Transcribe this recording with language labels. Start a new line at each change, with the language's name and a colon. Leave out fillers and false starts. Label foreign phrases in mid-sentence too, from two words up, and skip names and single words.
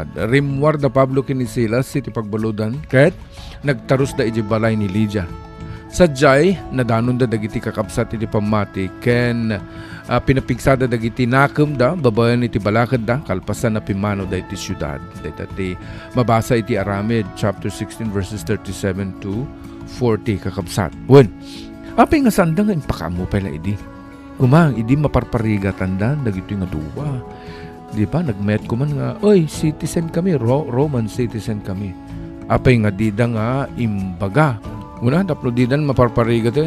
Iloko: Rimwar da Pablo ken Silas iti pagbaludan ket nagtarus da iti balay ni Lydia. Sadyay nadanon da dagiti kakabsat iti pamati ken pinapigsada dagiti nakem da babayan iti balakad da kalpasan na pimano da iti syudad. Dati mabasa iti Aramid
English: chapter 16 verses 37 to 40
Iloko: kakabsat. Wen, apay nga sanda nga impakamo pala idi. Kumang idi maparparigatan da dagiti nga duwa. Di ba nagmet ko man nga, oy citizen kami,
English: Roman citizen
Iloko: kami. Apay nga dida nga imbaga. Una, tapno didan maparparigatin.